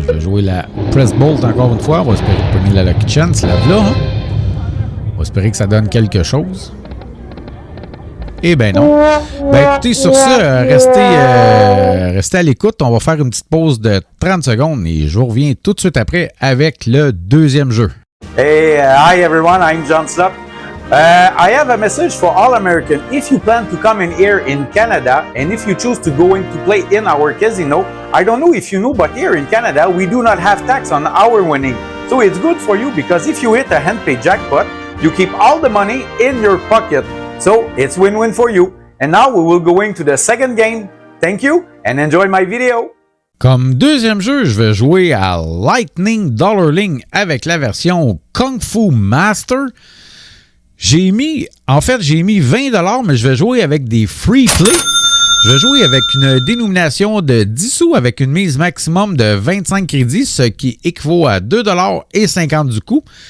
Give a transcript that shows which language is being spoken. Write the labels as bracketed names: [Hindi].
[French] Je vais jouer la Press Bolt encore une fois. On va espérer pogner la Lucky Chance. Là. On va espérer que ça donne quelque chose. Eh bien non. Ben écoutez, sur ça, restez à l'écoute. On va faire une petite pause de 30 secondes et je vous reviens tout de suite après avec le deuxième jeu. [English] Hey, hi everyone, I'm John Slop. I have a message for all Americans. If you plan to come in here in Canada and if you choose to go in to play in our casino, I don't know if you know, but here in Canada, we do not have tax on our winning. So it's good for you because if you hit a hand-paid jackpot, you keep all the money in your pocket. So it's win-win for you. And now we will go into the second game. Thank you and enjoy my video. [French] Comme deuxième jeu, je vais jouer à Lightning Dollarling avec la version Kung Fu Master. J'ai mis 20$, mais je vais jouer avec des free play. Je vais jouer avec une dénomination de 10 sous avec une mise maximum de 25 crédits, ce qui équivaut à $2,50 du coup.